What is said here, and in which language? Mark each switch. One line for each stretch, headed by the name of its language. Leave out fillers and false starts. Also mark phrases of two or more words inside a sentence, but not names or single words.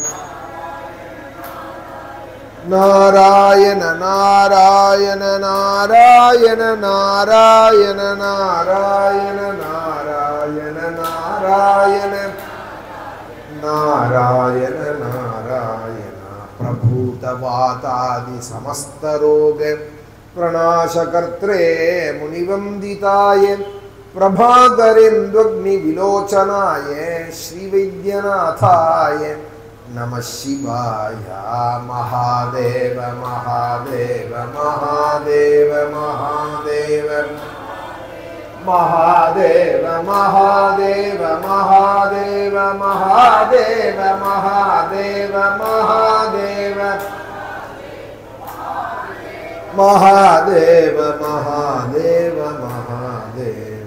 Sanskrit: நாராயண நாராயண நாராயண நாராயண நாராயண நாராயண நாராயண நாராயண நாராயண பிரபு भूतवातादि समस्त रोग प्रणाशकर्त्रे मुनिवंदिताय प्रभाकरेन्द्वग्नि विलोचनाय श्रीवैद्यनाथाय नमः शिवाय। महादेव महादेव महादेव महादेव महादेव महादेव महादेव महादेव महादेव महादेव महादेव महादेव महादेव।